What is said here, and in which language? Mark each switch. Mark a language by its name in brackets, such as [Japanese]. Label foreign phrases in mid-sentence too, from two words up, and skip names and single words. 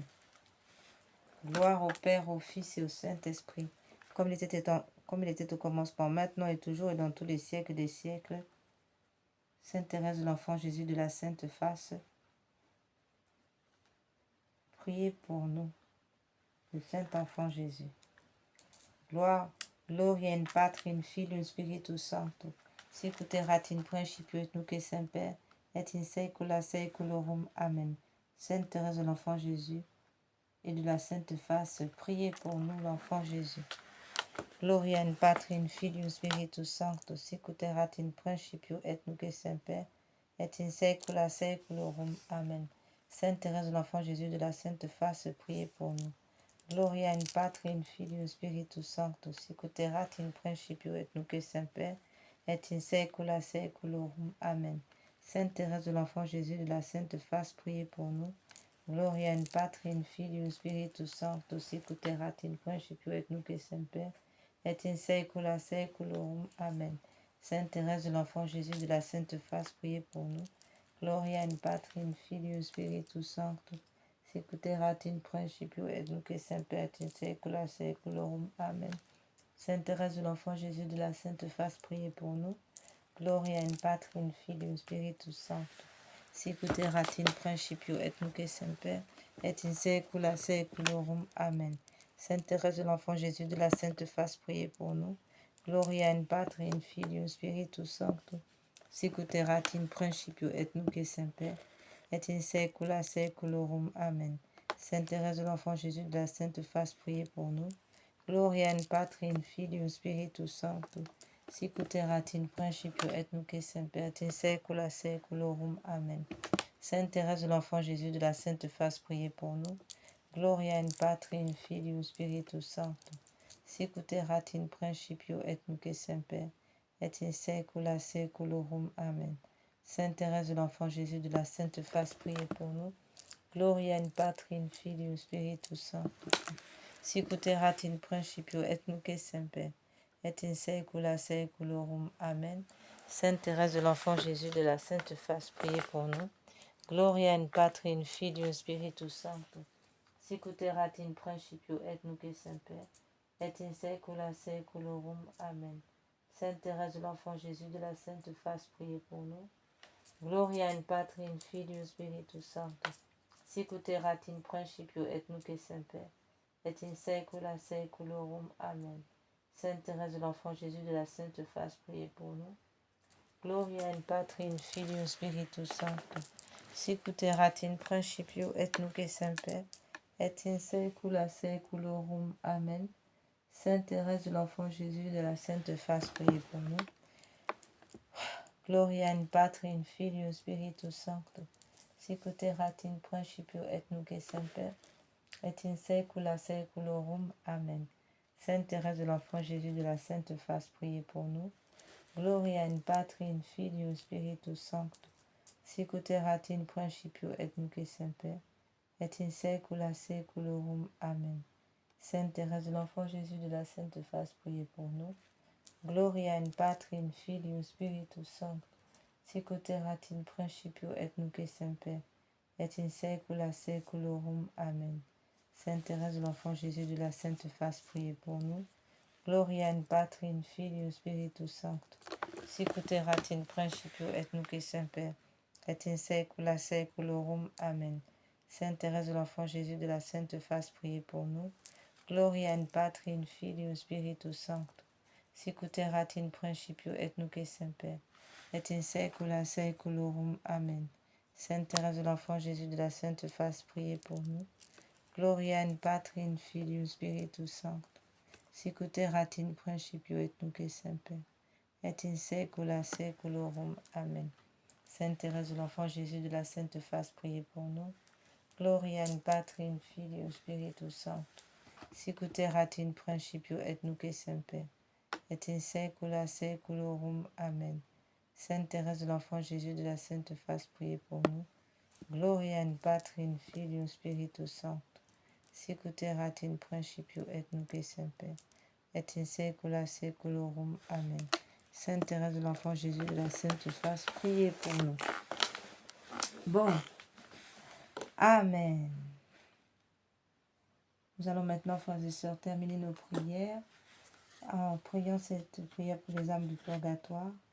[French] Gloire au Père, au Fils et au Saint-Esprit, comme il était au commencement, maintenant et toujours, et dans tous les siècles des siècles. Sainte Thérèse de l'Enfant Jésus de la Sainte Face, priez pour nous. Le Saint-Enfant Jésus. [Latin] Gloria in Patri, in Filio, in Spiritus Sancto, sic erat in principio et nunc et semper, et in saecula saeculorum. Amen. [French] Sainte Thérèse de l'Enfant Jésus et de la Sainte Face, priez pour nous, l'Enfant Jésus. [Latin] Gloria in Patri, in Filio, in Spiritus Sancto, sic erat in principio et nunc et semper, et in saecula saeculorum. Amen. [French] Sainte Thérèse de l'Enfant Jésus de la Sainte Face, priez pour nous. [Latin] Gloria in Patri, in Filio, Spiritus Sancto, sic erat in principio et nunc et semper, et in saecula saeculorum. Amen. [French] Sainte Thérèse de l'Enfant Jésus de la Sainte Face, priez pour nous. [Latin] Gloria in Patri, in Filio, Spiritus Sancto, sic erat in principio et nunc et semper, et in saecula saeculorum. Amen. [French] Sainte Thérèse de l'Enfant Jésus de la Sainte Face, priez pour nous. [Latin] Gloria in Patri, in Filio, Spiritus Sancto, sic erat in principio et nunc et semper, et in saecula saeculorum. Amen. [French] Sainte Thérèse de l'Enfant Jésus de la Sainte Face, priez pour nous. [Latin] Gloria in Patri, in Filio, Spiritus Sancto, sic erat in principio et nunc et semper, et in saecula saeculorum. Amen. [French] Sainte Thérèse de l'Enfant Jésus de la Sainte Face, priez pour nous. [Latin] Gloria in Patri, in Filio, Spiritus Sancto, sic erat in principio et nunc et semper, et in saecula saeculorum. Amen. [French] Sainte Thérèse de l'Enfant Jésus de la Sainte Face, priez pour nous. [Latin] Gloria in Patri, in Filio, Spiritus Sancto, sic ut erat in principio et nunc et semper et in saecula saeculorum. Amen. [French] Sainte Thérèse de l'Enfant Jésus de la Sainte Face, priez pour nous. [Latin] Gloria in Patri, in Filio, Spiritus Sancto, sic ut erat in principio et nunc et semper et in saecula saeculorum. Amen. [French] Sainte Thérèse de l'Enfant Jésus de la Sainte Face, priez pour nous. [Latin] Gloria in Patri, in Filio, Spiritus Sancto, sic ut erat in principio et nunc et semper et in saecula saeculorum. Amen. [French] Sainte Thérèse de l'Enfant Jésus de la Sainte Face, priez pour nous. [Latin] Gloria in Patri, in Filio, Spiritus Sancto, sic ut erat in principio et nunc et semper et in saecula saeculorum. Amen. [French] Sainte Thérèse de l'Enfant Jésus de la Sainte Face, priez pour nous. [Latin] Gloria in Patri, in Filio, Spiritus Sancto, sic ut erat in principio et nunc et semper et in saecula saeculorum. Amen. [French] Sainte Thérèse de l'Enfant Jésus de la Sainte Face, priez pour nous. [Latin] Gloria in Patri, in Filio, Spiritus Sancto, sic ut erat in principio et nunc et semper et in saecula saeculorum. Amen. [French] Sainte Thérèse de l'Enfant Jésus de la Sainte Face, priez pour nous. [Latin] Gloria in Patri, in Filio, Spiritus Sancto, sic ut erat in principio et nunc et semper et in saecula saeculorum. Amen. [French] Sainte Thérèse de l'Enfant Jésus de la Sainte Face, priez pour nous. [Latin] Gloria in Patri, in Filio, Spiritus Sancto, sic ut erat in principio et nunc et semper et in saecula saeculorum. Amen. [French] Sainte Thérèse de l'Enfant Jésus de la Sainte Face, priez pour nous. [Latin] Gloria in Patri, in Filio, Spiritus Sancto, sic ut erat in principio et nunc et semper et in saecula saeculorum. Amen. [French] Sainte Thérèse de l'Enfant Jésus de la Sainte Face, priez pour nous. [Latin] Gloria in Patri, in Filio, Spiritus Sancto, sic ut erat in principio et nunc et semper et in saecula saeculorum. Amen. [French] Sainte Thérèse de l'Enfant Jésus de la Sainte Face, priez pour nous. [Latin] Gloria in Patri, in Filio, Spiritus Sancto, sic ut erat in principio et nunc et semper et in saecula saeculorum. Amen. [French] Sainte Thérèse de l'Enfant Jésus de la Sainte Face, priez pour nous. [Latin] Gloria in Patri, in Filio, Spiritus Sancto, sic ut erat in principio et nunc et semper et in saecula saeculorum. Amen. [French] Sainte Thérèse de l'Enfant Jésus de la Sainte Face, priez pour nous. [Latin] Gloria in Patri, in Filio, Spiritus Sancto, sic ut erat in principio et nunc et semper et in saecula saeculorum. Amen. [French] Sainte Thérèse de l'Enfant Jésus de la Sainte Face, priez pour nous. [Latin] Gloria in Patri, in Filio, Spiritus Sancto, sic ut erat in principio et nunc et semper et in saecula saeculorum. Amen. [French] Sainte Thérèse de l'Enfant Jésus de la Sainte Face, priez pour nous. Bon, Amen. Nous allons maintenant, frères et sœurs, terminer nos prières en priant cette prière pour les âmes du purgatoire.